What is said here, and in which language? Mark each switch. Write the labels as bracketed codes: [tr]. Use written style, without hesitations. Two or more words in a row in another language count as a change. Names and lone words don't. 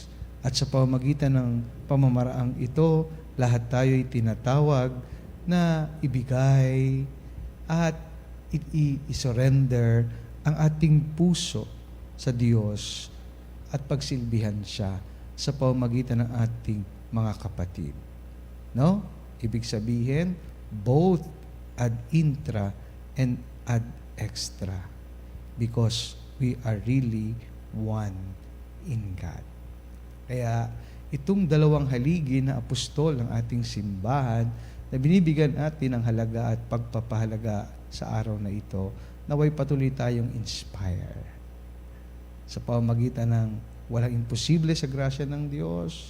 [tl] At sa pamamagitan ng pamamaraang ito, lahat tayo ay tinatawag na ibigay at i-surrender ang ating puso sa Diyos at pagsilbihan siya sa pamamagitan ng ating mga kapatid. No? Ibig sabihin, [en] both [la] ad intra [en] and [la] ad extra, [en] because we are really one in God. [tl] Kaya itong dalawang haligi na apostol ng ating simbahan na binibigyan natin ng halaga at pagpapahalaga sa araw na ito, naway patuloy tayong inspire sa pamamagitan ng walang imposible sa grasya ng Diyos.